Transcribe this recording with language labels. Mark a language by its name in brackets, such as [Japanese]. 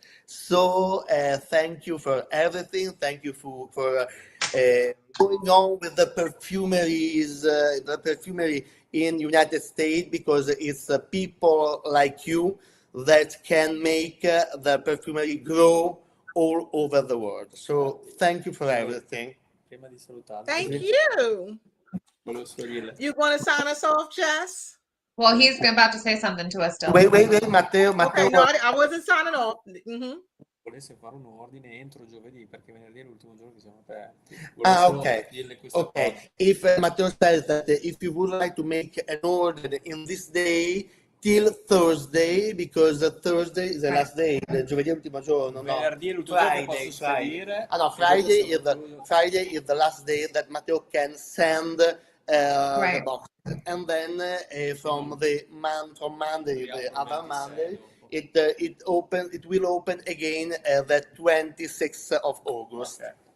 [English] So thank you for everything. Thank you for going on with the perfumery in United States, because it's people like you that can make the perfumery grow all over the world. So thank you for everything. [Italian] Prima di salutarvi, [English] Thank you. [Italian] volevo solo dirle. [English] You want to sign us off, Jess? Well, he's about to say something to us still. Wait, Matteo. Okay, no, I wasn't signing off. [Italian] Volesse fare un ordine entro giovedì, perché venerdì è l'ultimo giorno che siamo aperti. [English] Okay. If Matteo says that if you would like to make an order in this day till Thursday, because Thursday is the last day, [Italian] giovedì è l'ultimo giorno. Venerdì è l'ultimo giorno che posso spedire. [English] Friday is the last day that Matteo can send the box, and then from Monday, the other Monday, it will open again the 26th of August. Okay.